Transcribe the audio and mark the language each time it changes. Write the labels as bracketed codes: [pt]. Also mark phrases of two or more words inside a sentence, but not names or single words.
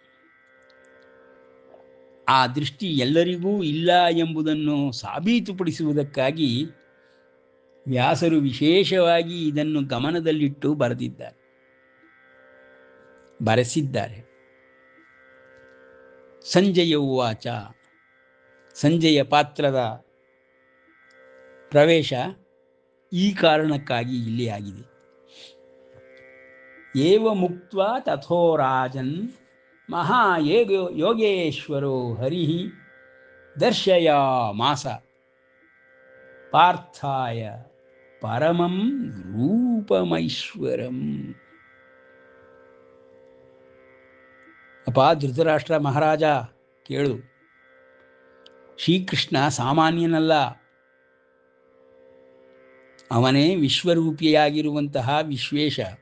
[kn] ಆ ದೃಷ್ಟಿ ಎಲ್ಲರಿಗೂ ಇಲ್ಲ ಎಂಬುದನ್ನು ಸಾಬೀತುಪಡಿಸುವುದಕ್ಕಾಗಿ ವ್ಯಾಸರು ವಿಶೇಷವಾಗಿ ಇದನ್ನು ಗಮನದಲ್ಲಿಟ್ಟು ಬರೆಸಿದ್ದಾರೆ. [sa] ಸಂಜಯ ಉವಾಚ, [kn] ಸಂಜಯ ಪಾತ್ರದ ಪ್ರವೇಶ ಈ ಕಾರಣಕ್ಕಾಗಿ ಇಲ್ಲಿ ಆಗಿದೆ. [sa] ಏವ ಮುಕ್ತ್ವಾ ತಥೋ ರಾಜನ್ ಯೋಗೇಶ್ವರೋ ಹರಿ ದರ್ಶಯಾಮಾಸ ಪಾರ್ಥಾಯ ಪರಮಂ ರೂಪಮೈಶ್ವರಂ. [kn] ಅಪ್ಪ ಧೃತರಾಷ್ಟ್ರ ಮಹಾರಾಜ ಕೇಳು, ಶ್ರೀಕೃಷ್ಣ ಸಾಮಾನ್ಯನಲ್ಲ, ಅವನೇ ವಿಶ್ವರೂಪಿಯಾಗಿರುವಂತಹ ವಿಶ್ವೇಶ.